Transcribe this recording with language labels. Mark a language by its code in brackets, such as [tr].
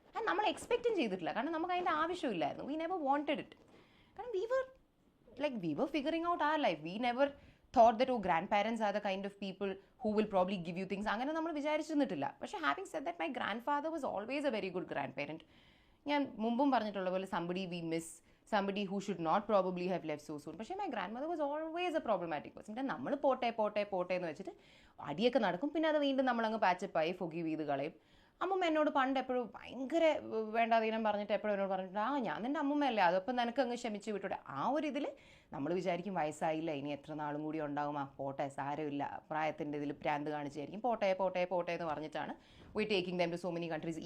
[ml] അത് നമ്മൾ എക്സ്പെക്റ്റും ചെയ്തിട്ടില്ല. കാരണം നമുക്ക് അതിൻ്റെ ആവശ്യമില്ലായിരുന്നു. [en] We never wanted it. കാരണം we were figuring out our life. We never thought that grandparents are the kind of people who will probably give you things. [ml] അങ്ങനെ നമ്മൾ വിചാരിച്ചിരുന്നിട്ടില്ല. [en] പക്ഷേ having said that my grandfather was always a very good grandparent. [ml] ഞാൻ മുമ്പും പറഞ്ഞിട്ടുള്ള പോലെ [en] somebody we miss, somebody who should not probably have left so soon. പക്ഷേ my grandmother was always a problematic person. [ml] നമ്മൾ പോട്ടെ എന്ന് വെച്ചിട്ട് അടിയൊക്കെ നടക്കും. പിന്നെ അത് വീണ്ടും നമ്മളങ്ങ് പാച്ചപ്പായി ഫൊഗീവ് ചെയ്ത് കളയും. അമ്മൂമ്മ എന്നോട് പണ്ട് എപ്പോഴും ഭയങ്കര വേണ്ടാതീനം പറഞ്ഞിട്ട് എപ്പോഴും എന്നോട് പറഞ്ഞിട്ട് ഞാൻ നിൻ്റെ അമ്മൂമ്മയല്ലേ, അതപ്പം നിനക്ക് അങ്ങ് ക്ഷമിച്ച് വിട്ടൂടെ. ആ ഒരു ഇതിൽ നമ്മൾ വിചാരിക്കും വയസ്സായില്ല, ഇനി എത്ര നാളും കൂടി ഉണ്ടാവും, പോട്ടെ സാരമില്ല, പ്രായത്തിൻ്റെ ഇതിൽ പ്രാന്ത് കാണിച്ചായിരിക്കും, പോട്ടെ എന്ന് പറഞ്ഞിട്ടാണ് [en] We taking them to so many countries.